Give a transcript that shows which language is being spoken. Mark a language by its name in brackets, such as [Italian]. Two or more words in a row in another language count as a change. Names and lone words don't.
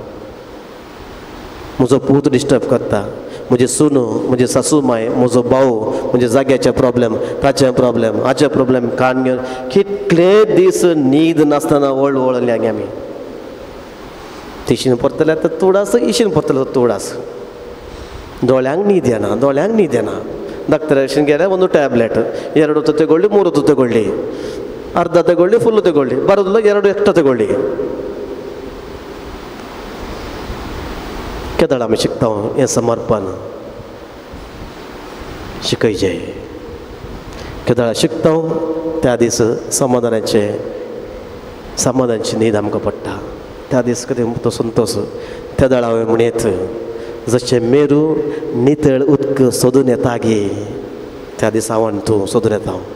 [Konkani] म्हजो पूत डिस्टर्ब करता म्हजे सुनो म्हजे सासूमाय म्हजो भाऊ म्हणजे जाग्याचे प्रॉब्लेम ताचे प्रॉब्लेम हाचे प्रॉब्लेम काण घेवन कितले दीस न्हीद नासतना वळवळल्या गे आमी तिशीन परतले तर तोडास इशीन परतले तोडास दोळ्यांक न्हीद येना दोळ्यांक न्हीद येना ಡಾಕ್ಟರ್ गेले [Kannada] ಒಂದು ಟ್ಯಾಬ್ಲೆಟ್ 2 ಹೊತ್ತು ತಗೊಳ್ಳಿ 3 ಹೊತ್ತು ತಗೊಳ್ಳಿ ಅರ್ಧ ತಗೊಳ್ಳಿ ಫುಲ್ ತಗೊಳ್ಳಿ ಬರೋದಿಲ್ಲ 2 ಎಕ್ಸ್ಟ್ರಾ ತಗೊಳ್ಳಿ [Konkani] केदाळ आमी शिकता हें समर्पण शिकयचें केदाळ शिकता त्या दीस समाधानाची न्हीद आमकां पडटा त्या दीस कितें तो संतोश केदाळ हांवें म्हणीत जशें मेरू नितळ उदक सोदून येता गे त्या दिसावान तूं सोदून येता